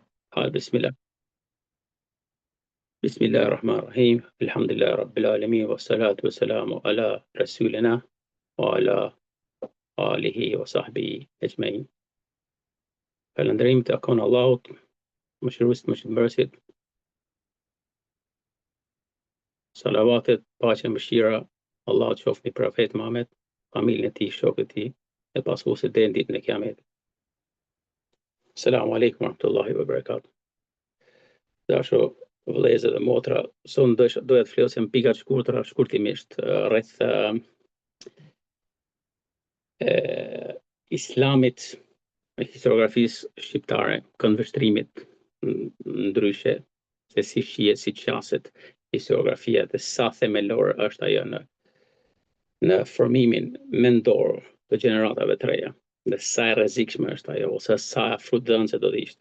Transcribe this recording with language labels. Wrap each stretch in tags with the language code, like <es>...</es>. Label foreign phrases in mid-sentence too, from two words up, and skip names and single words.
<ar>بسم الله. بسم الله الرحمن الرحيم. الحمد لله رب العالمين والصلاة والسلام على رسولنا وعلى آله وصحبه أجمعين.</ar> <sq>Falëndërim të akon Allahut, mëshiruesit, mëshirëmbërësit. Salavatet, paqe, mëshira, Allahu të qoftë mbi profet Muhammed, familjen e tij, shokët e tij, e pasuesit deri në ditën e Kiametit.</sq> <ar>السلام عليكم ورحمة الله وبركاته.</ar> <sq>Dashur vëllezër dhe motra, sonë doja të flasim pika të shkurtra, shkurtimisht rreth islamit, historiografisë shqiptare, këndvështrimit ndryshe, se si shihet, si qaset historiografia dhe sa themelore është ajo në formimin mendor të gjeneratave të reja, dhe sa e rrezikshme është ajo, ose sa frutdhënëse do të ishte.</sq>